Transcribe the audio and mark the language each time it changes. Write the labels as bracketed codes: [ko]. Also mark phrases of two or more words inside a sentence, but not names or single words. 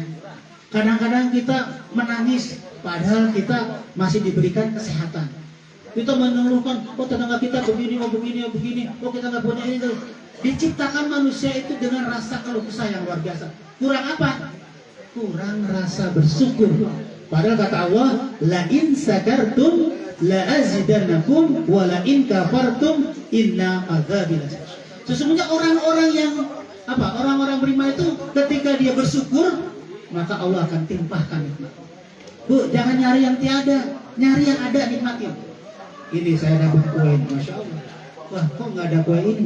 [id] Kadang-kadang kita menangis, padahal kita masih diberikan kesehatan. Kita mengeluhkan, oh tetangga kita begini, oh begini, oh begini, oh kita nggak punya ini tuh. Diciptakan manusia itu dengan rasa keluh kesah yang luar biasa. Kurang apa? Kurang rasa bersyukur. Padahal kata Allah, [ar] لئن شكرتم لأزيدنكم ولئن كفرتم إن عذابي لشديد. [id] Sesungguhnya orang-orang yang orang-orang beriman itu ketika dia bersyukur, maka Allah akan timpahkan nikmat. Bu, jangan nyari yang tiada, nyari yang ada, nikmatin. Ini saya dapat kue, [ar] ما شاء الله. [id] Wah, kok nggak ada kue ini?